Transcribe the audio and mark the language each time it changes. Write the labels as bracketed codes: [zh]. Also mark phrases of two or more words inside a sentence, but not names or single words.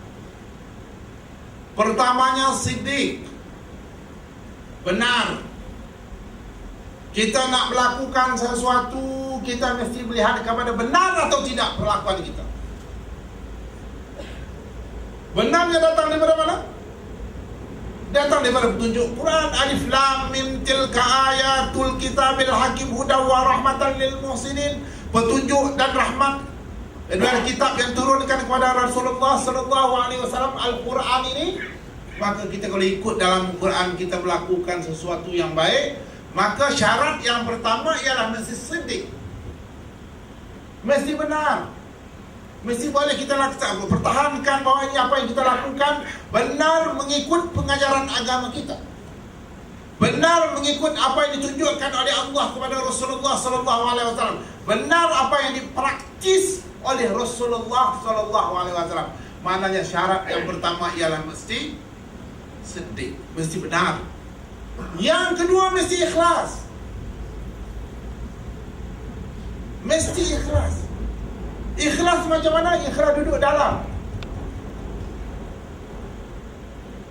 [ms] Pertamanya siddiq, benar. Kita nak melakukan sesuatu, kita mesti melihat kepada benar atau tidak perlakuan kita. Benarnya datang daripada mana? Datang daripada petunjuk Quran. [ar] الم تلك آيات الكتاب الحكيم هدى ورحمة للمحسنين. [ms] Petunjuk dan rahmat dari kitab yang turunkan kepada Rasulullah [ar] صلى الله عليه وسلم, [ms] Al-Quran ini. Maka kita kalau ikut dalam Quran, kita melakukan sesuatu yang baik, maka syarat yang pertama ialah mesti siddiq, mesti benar. Mesti boleh kita lakukan, pertahankan bahawa ini apa yang kita lakukan benar mengikut pengajaran agama kita, benar mengikut apa yang ditunjukkan oleh Allah kepada Rasulullah [ar] صلى الله عليه وسلم, [ms] benar apa yang dipraktis oleh Rasulullah [ar] صلى الله عليه وسلم. [ms] Maknanya syarat yang pertama ialah mesti siddiq, mesti benar. Yang kedua mesti ikhlas. Mesti ikhlas. Ikhlas macam mana? Ikhlas duduk dalam.